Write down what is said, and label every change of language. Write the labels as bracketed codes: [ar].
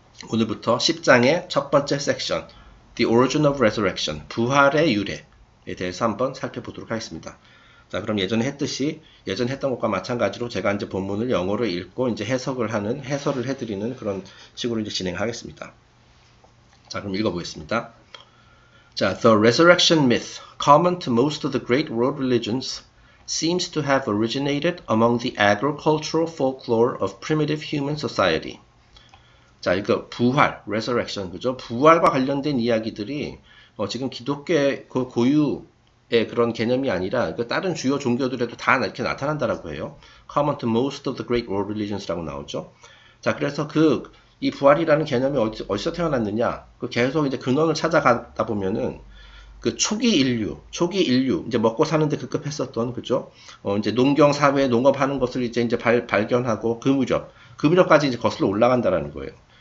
[ko] 오늘부터 10장의 첫 번째 섹션, [en] The Origin of Resurrection, [ko] 부활의 유래에 대해서 한번 살펴보도록 하겠습니다. 자, 그럼 예전에 했던 것과 마찬가지로 제가 이제 본문을 영어로 읽고 이제 해설을 해드리는 그런 식으로 이제 진행하겠습니다. 자, 그럼 읽어보겠습니다. [en] 자, The resurrection myth, common to most of the great world religions, seems to have originated among the agricultural folklore of primitive human society. [ko] 자, 이거 부활, resurrection, 그죠? 부활과 관련된 이야기들이 지금 기독교의 그 고유의 그런 개념이 아니라 다른 주요 종교들에도 다 이렇게 나타난다라고 해요. [en] Common to most of the great world religions [ko] 라고 나오죠. 자, 그래서 이 부활이라는 개념이 어디서 태어났느냐? 계속 이제 근원을 찾아가다 보면은 초기 인류, 이제 먹고 사는데 급급했었던, 그죠? 이제 농경 사회에 농업하는 것을 이제 발견하고 그 무렵까지 이제 거슬러 올라간다라는 거예요.